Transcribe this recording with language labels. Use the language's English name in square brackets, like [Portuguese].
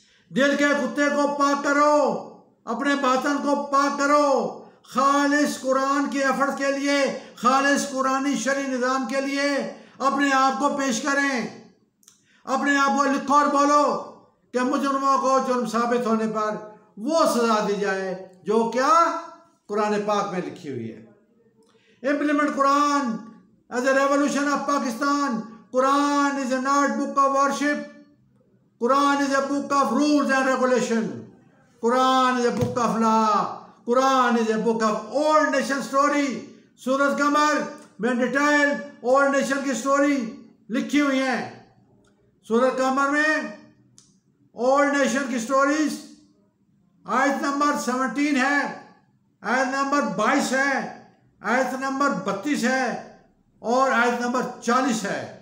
[Urdu] دل کے کتے کو پاک کرو، اپنے باطن کو پاک کرو، خالص قرآن کے ایفرٹ کے لیے، خالص قرآنی شرعی نظام کے لیے اپنے آپ کو پیش کریں. اپنے آپ کو لکھو اور بولو کہ مجرموں کو جرم ثابت ہونے پر وہ سزا دی جائے جو کیا قرآن پاک میں لکھی ہوئی ہے. [English] Implement Quran as a revolution of Pakistan. Quran is not book of worship. Quran is a book of rules and regulation. Quran is a book of law. Quran is a book of old nation story. [Urdu] سورۃ قمر میں detail old nation کی story لکھی ہوئی ہیں. سورۃ قمر میں old nation کی stories آیت نمبر 17 ہے، آیت نمبر 22 ہے، آیت نمبر 32 ہے اور آیت نمبر 40 ہے.